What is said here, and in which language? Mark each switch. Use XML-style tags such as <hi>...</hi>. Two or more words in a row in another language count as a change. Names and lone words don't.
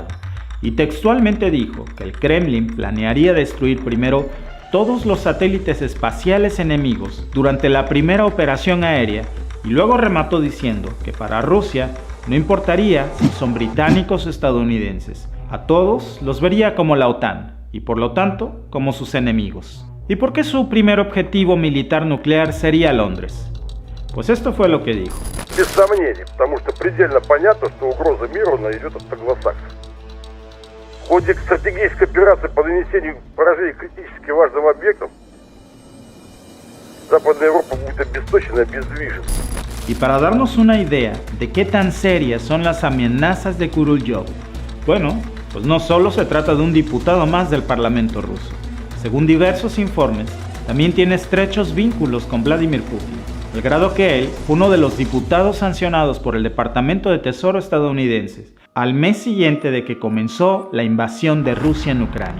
<es>Y textualmente dijo que el Kremlin planearía destruir primero todos los satélites espaciales enemigos durante la primera operación aérea, y luego remató diciendo que para Rusia no importaría si son británicos o estadounidenses, a todos los vería como la OTAN y por lo tanto como sus enemigos. ¿Y por qué su primer objetivo militar nuclear sería Londres? Pues esto fue lo que dijo.</es> <ru>Без сомнений, потому что предельно понятно, что угроза миру идет от англосаксов. В ходе стратегической операции по нанесению поражений критически важным объектам Западная Европа будет обесточена и обездвижена.</ru> <es>Y para darnos una idea de qué tan serias son las amenazas de Kurulyov, bueno, pues no solo se trata de un diputado más del Parlamento ruso. Según diversos informes, también tiene estrechos vínculos con Vladimir Putin, al grado que él fue uno de los diputados sancionados por el Departamento de Tesoro estadounidense al mes siguiente de que comenzó la invasión de Rusia en Ucrania.</es>